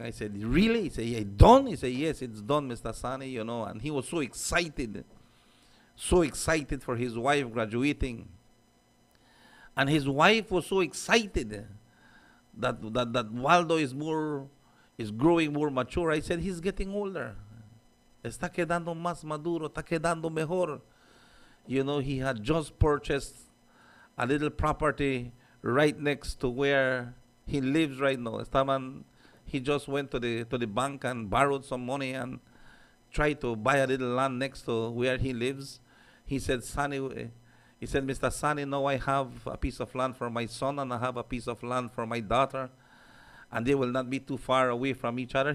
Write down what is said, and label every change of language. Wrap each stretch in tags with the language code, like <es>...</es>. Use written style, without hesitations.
<en>I said, really? He said, yeah, done? He said, yes, it's done, Mr. Sonny, you know. And he was so excited for his wife graduating. And his wife was so excited that Waldo is growing more mature. I said, he's getting older.</en> <es>Está quedando más maduro, está quedando mejor.</es> <en>You know, he had just purchased a little property right next to where he lives right now. He just went to the bank and borrowed some money and tried to buy a little land next to where he lives. He said, Mr. Sonny, now I have a piece of land for my son and I have a piece of land for my daughter, and they will not be too far away from each other.</en>